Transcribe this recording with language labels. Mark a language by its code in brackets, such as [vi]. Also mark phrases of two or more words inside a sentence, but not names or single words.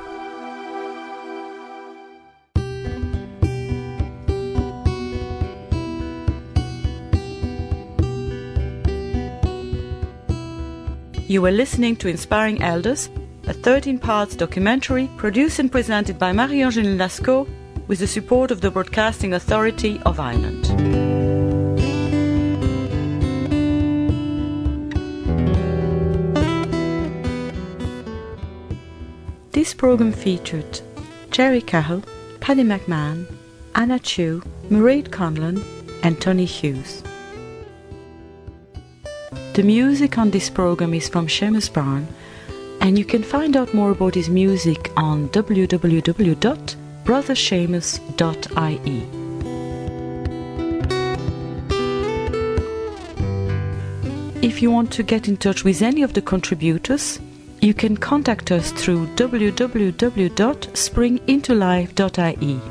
[en] You were listening to Inspiring Elders, a 13-part documentary produced and presented by Marie-Angèle Lascaux with the support of the Broadcasting Authority of Ireland. This programme featured Gerry Cahill, Paddy Mac Mahon, Anna Chu, Mairead Conlon and Tony Hughes. The music on this programme is from Seamus Brown, and you can find out more about his music on www.brotherseamus.ie. If you want to get in touch with any of the contributors, you can contact us through www.springintolife.ie.